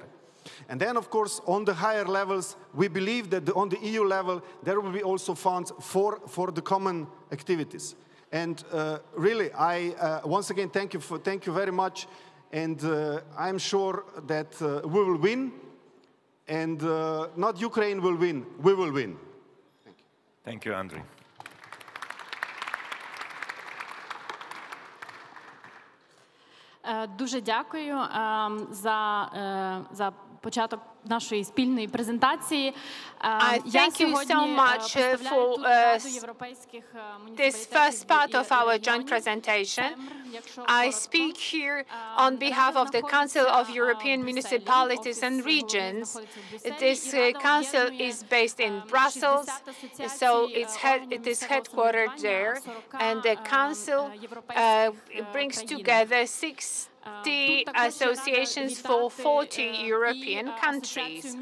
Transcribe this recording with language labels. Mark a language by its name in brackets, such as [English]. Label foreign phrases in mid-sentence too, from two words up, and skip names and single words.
[English] And then, of course, on the higher levels, we believe that on the EU level, there will be also funds for the common activities. And really, I once again thank you very much. And I'm sure that we will win. And not Ukraine will win, we will win. Thank you. Thank you, Andriy. [Ukrainian] Дуже дякую за початок нашої спільної презентації. [English] Thank you so much for this first part of our joint presentation. I speak here on behalf of the Council of European Municipalities and Regions. This council is based in Brussels, so it is headquartered there, and the council brings together 60 associations for 40 European countries.